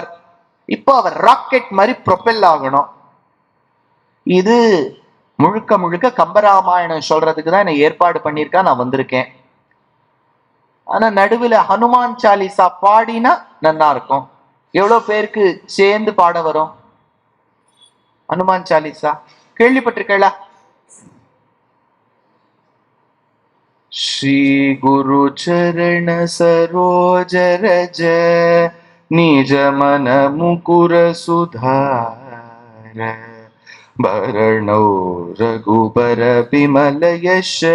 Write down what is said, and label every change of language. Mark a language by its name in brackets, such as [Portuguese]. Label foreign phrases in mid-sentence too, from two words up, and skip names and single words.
[Tamil] இப்போ அவர் ராக்கெட் மாதிரி ப்ரொபெல் ஆகணும். இது முழுக்க முழுக்க கம்பராமாயணம் சொல்றதுக்கு தான் என்ன ஏற்பாடு பண்ணியிருக்கா, நான் வந்திருக்கேன். ஆனா நடுவில் ஹனுமான் சாலிசா பாடினா நல்லா இருக்கும். எவ்வளவு பேருக்கு சேர்ந்து பாட வரும் ஹனுமான் சாலிசா? கேள்விப்பட்டிருக்கா? [Awadhi] श्री गुरु चरण सरोज रज निज मन मुकुर सुधार भरणौ रघुबर विमल यश